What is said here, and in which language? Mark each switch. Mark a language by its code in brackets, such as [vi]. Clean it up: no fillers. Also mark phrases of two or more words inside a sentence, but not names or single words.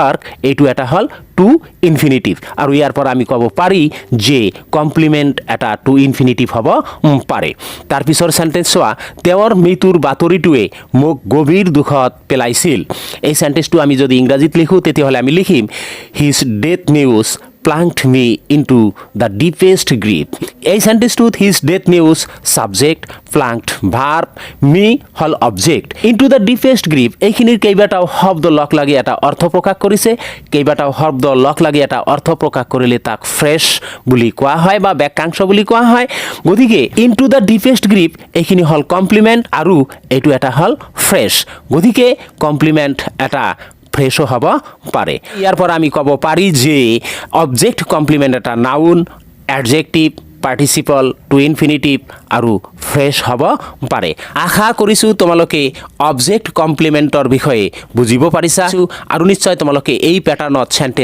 [as] এইটো এটা হল [en] to infinitive [as] আৰু ইয়াৰ পৰা আমি ক'ব পাৰি যে কমপ্লিমেণ্ট এটা [en] to infinitive [as] হ'ব পাৰে তাৰ পিছৰ সেন্টেন্স চোৱা তেওঁৰ মৃত্যুৰ বাতৰিটোৱে মোক গভীৰ দুখত পেলাইছিল এই সেন্টেন্সটো আমি যদি ইংৰাজীত লিখো তেতিয়াহ'লে আমি লিখিম [en] his death news plunged me into the deepest grief. [as] এই সেন্টেন্সটোত [en] his death news subject plunged verb me [as] হল [en] object into the deepest grief [as] এইখিনিৰ কেইবাটাও শব্দ লগ লাগি এটা অৰ্থ প্ৰকাশ কৰিছে কেইবাটাও শব্দ লগ লাগি এটা অৰ্থ প্ৰকাশ কৰিলে তাক ফ্ৰেছ বুলি কোৱা হয় বা বাক্যাংশ বুলি কোৱা হয় গতিকে [en] into the deepest grief [as] এইখিনি হল কমপ্লিমেন্ট আৰু এইটো এটা হল ফ্ৰেছ গতিকে কমপ্লিমেন্ট এটা ফ্ৰেছো হ'ব পাৰে ইয়াৰ পৰা আমি ক'ব পাৰি যে [en] object complement [as] এটা [en] noun adjective participle to infinitive [as] আৰু ফ্ৰেছ হ'ব পাৰে আশা কৰিছোঁ তোমালোকে [en] object complementৰ [as] বিষয়ে বুজিব পাৰিছা আৰু নিশ্চয় তোমালোকে এই পেটাৰ্ণত সেন্টেন্স